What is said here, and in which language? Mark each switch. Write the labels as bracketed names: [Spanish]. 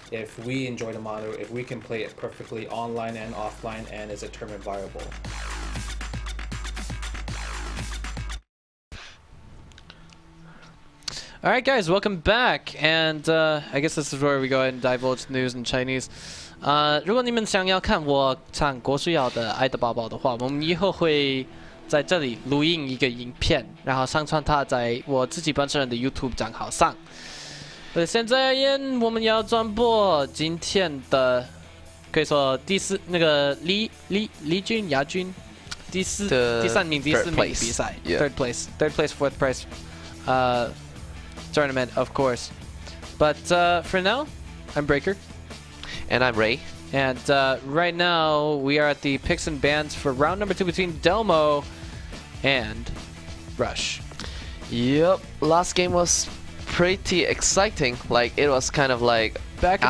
[English] If we enjoy the monitor, if we can play it perfectly online and offline, and is it tournament viable? Alright guys, welcome back, and I guess this is where we go ahead and divulge news in Chinese. [Chinese] 如果你们想要看我唱郭书瑶的《爱的抱抱》的话，我们以后会在这里录音一个影片，然后上传它在我自己本身的 YouTube 账号上。现在而言，我们要转播今天的可以说第四那个李军亚军，第三名比赛 ， [English] third place, fourth place, tournament of course. But for now, I'm Breaker. And I'm Ray. And right now, we are at the picks and bans for round number 2 between Delmo and RuSh. Yep, last game was pretty exciting. Like, it was kind of like back and